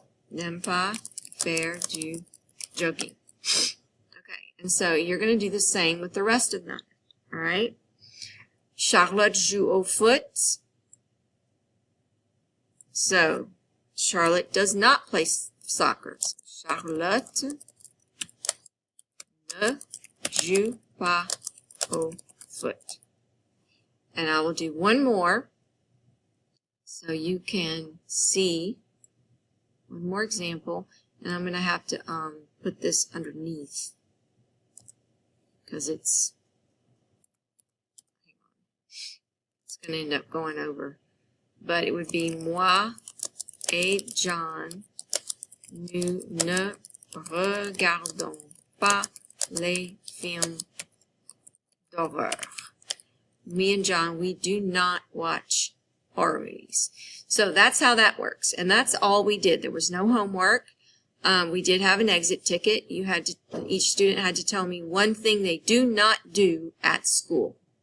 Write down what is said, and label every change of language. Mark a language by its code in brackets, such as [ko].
[fr] N'aime pas faire du jogging. [en] Okay, and so you're going to do the same with the rest of them. All right? [fr] Charlotte joue au foot. [en] So, Charlotte does not play soccer. [fr] Charlotte ne joue pas au foot. [en] And I will do one more so you can see one more example. And I'm going to have to put this underneath because it's going to end up going over. But it would be [fr] moi et John, nous ne regardons pas les films d'horreur. [en] Me and John, we do not watch horror movies. So that's how that works. And that's all we did. There was no homework. We did have an exit ticket. Each student had to tell me one thing they do not do at school.